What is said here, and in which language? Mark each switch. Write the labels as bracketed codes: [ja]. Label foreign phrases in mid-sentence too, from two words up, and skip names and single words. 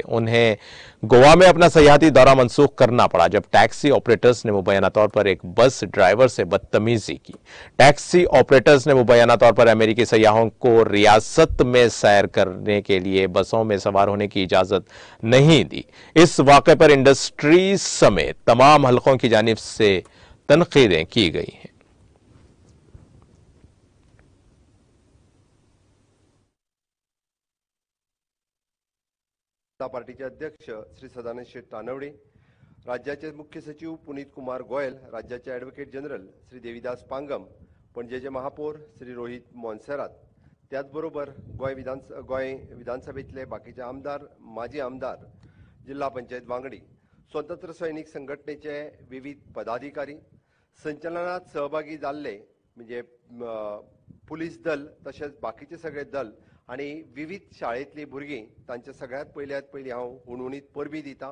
[ur] انہیں گوا میں اپنا سیاحتی دورہ منسوخ کرنا پڑا جب ٹیکسی آپریٹرز نے مبینہ طور پر ایک بس ڈرائیور سے بدتمیزی کی. ٹیکسی آپریٹرز نے مبینہ طور پر امریکی سیاحوں کو ریاست میں سیر کرنے کے لیے بسوں میں سوار ہونے کی اجازت نہیں دی. اس واقعے پر انڈسٹری سمیت تمام حلقوں کی جانب سے تنقیدیں کی گئی ہیں. [mr] पार्टीचे अध्यक्ष श्री सदानंद शेठ तानवडे, राज्याचे मुख्य सचिव पुनीत कुमार गोयल, राज्याचे ॲडव्होकेट जनरल श्री देवीदास पांगम, पणजेचे महापौर श्री रोहित मोन्सेरात, त्याचबरोबर गोय विधानसभेतले बाकीचे आमदार, माजी आमदार, जिल्हा पंचायत वांगडी, स्वतंत्र सैनिक संघटनेचे विविध पदाधिकारी, संचलनात सहभागी जाल्ले म्हणजे पुलीस दल तसेच बाकीचे सगळे दल आणि विविध शाळेतली भुरगीं [kok] तांचे सगळ्यात पयली हांव हुणहुणीत परबी दिता।